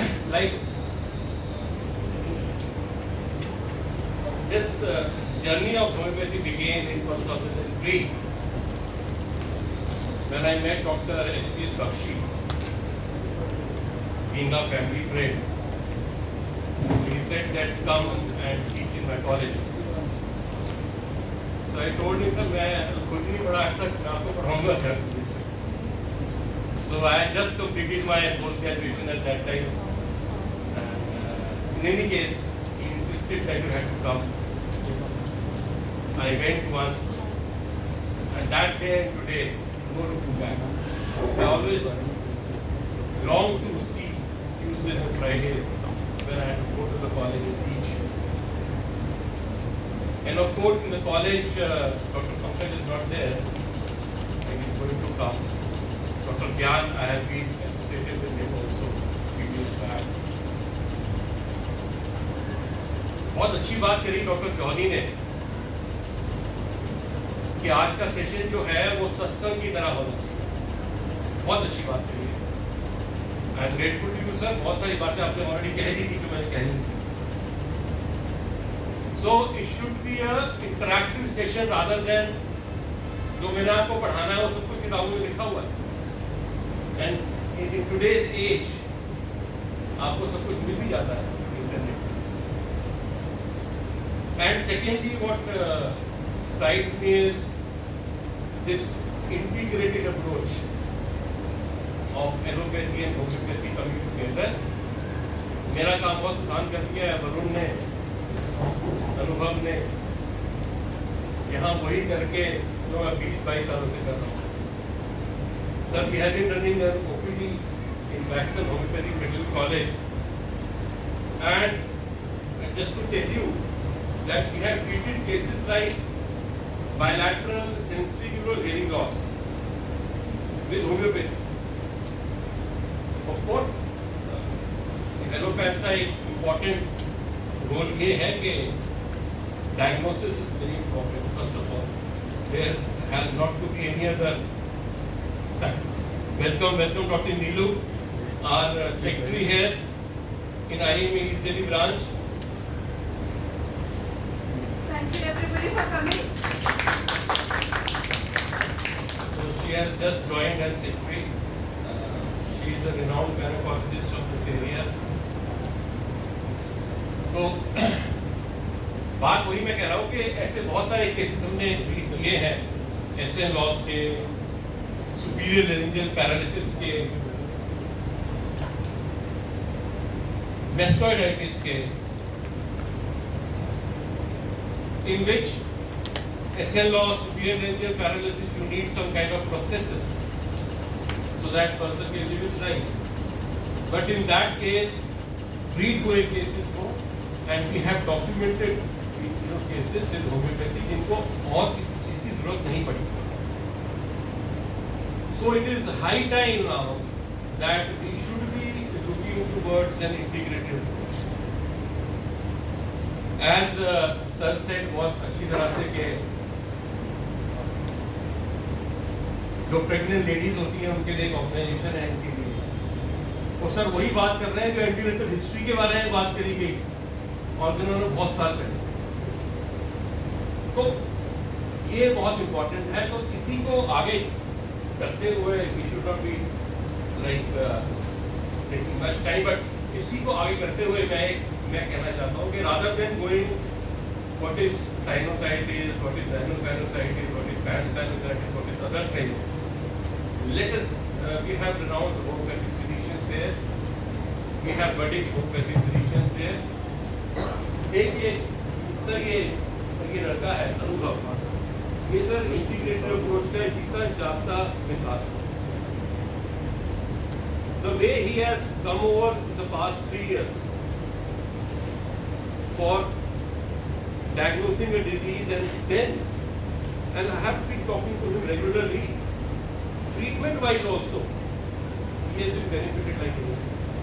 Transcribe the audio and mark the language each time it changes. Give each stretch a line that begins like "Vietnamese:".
English: Like this journey of homeopathy began in 2003 when I met Dr. S.P.S. Bakshi, being a family friend. He said that come and teach in my college. So I told him, sir,
Hindi: मैं खुद नहीं पढ़ा आज तक, मैं आपको पढ़ाऊंगा क्या?
English: So I had just completed my post graduation at that time. And in any case, he insisted that you had to come. I went once, and that day and today, no looking back. I always long to see, use the Tuesdays and Fridays when I had to go to the college and teach. And of course, in the college, Dr. Pankaj is not there, and he's going to come. Dr. Gyan, I have been associated with him also few years back.
Hindi: बहुत अच्छी बात करी doctor Johnny ने कि आज का session जो है वो सत्संग की तरह होना चाहिए। बहुत अच्छी बात करी है।
English: I am grateful to you sir.
Hindi: बहुत सारी बातें आपने ऑलरेडी कह दी थी कि मैंने कहनी थी।
English: so it should be a interactive session rather than
Hindi: जो मैंने आपको पढ़ाना है वो सब कुछ किताबों में लिखा हुआ है।
English: and in today's age
Hindi: आपको सब कुछ मिल भी जाता है इंटरनेट पे।
English: And secondly, what strikes me is this integrated approach of allopathy and homeopathy coming together.
Hindi: मेरा काम बहुत आसान कर दिया है वरुण ने, अनुभव ने, यहाँ वही करके जो मैं 20-22 सालों से कर रहा हूँ।
English: Sir, we have been running an OPD in Maxwell Homeopathic Medical College, and just to tell you that we have treated cases like bilateral sensorineural hearing loss with homeopathy. Of course,
Hindi: allopath का एक important role ये है कि
English: diagnosis is very important. First of all, there has not to be any other. Welcome, Dr. Neelu, our secretary here in IIM East Delhi branch. Thank you everybody for coming. So she has just joined as secretary. She is a renowned gynecologist of this area.
Hindi: तो बात वही मैं कह रहा हूँ कि ऐसे बहुत सारे केसेस हमने ट्रीट किए हैं, SN लॉस के, सुपीरियर लेरिंजियल पैरालिसिस के, मेस्टोइडाइटिस के,
English: in which SN loss, superior laryngeal paralysis, you need some kind of prosthesis so that person can live his life. But in that case, treat
Hindi: हुए
English: cases
Hindi: को,
English: and we have documented cases with homeopathy
Hindi: जिनको और इसकी जरूरत नहीं पड़ी.
English: So it is high time now that we should be looking towards an integrated approach. As sir said
Hindi: बहुत अच्छी तरह से कि जो प्रेग्नेंट लेडीज होती हैं उनके लिए एक ऑर्गेनाइजेशन है इनके लिए, और सर वही बात कर रहे हैं जो एंटीनेटल हिस्ट्री के बारे में बात करी गई और जिन्होंने बहुत साल पहले। तो ये बहुत इम्पोर्टेंट है। तो इसी को आगे करते हुए
English: we should not be like taking much time, but
Hindi: इसी को आगे करते हुए मैं कहना चाहता हूँ कि
English: rather than going what is sinusitis, what is rhinosinusitis, what is pansinusitis, what is other things, let us we have renowned homeopathic physicians here, we have budding homeopathic physicians here.
Hindi: एक ये सर ये लड़का है अनुभव, ये sir integrated approach का जीता जागता मिसाल।
English: The way he has come over the past 3 years for diagnosing a disease, and I have been talking to him regularly, treatment wise also, he has been benefited like anything.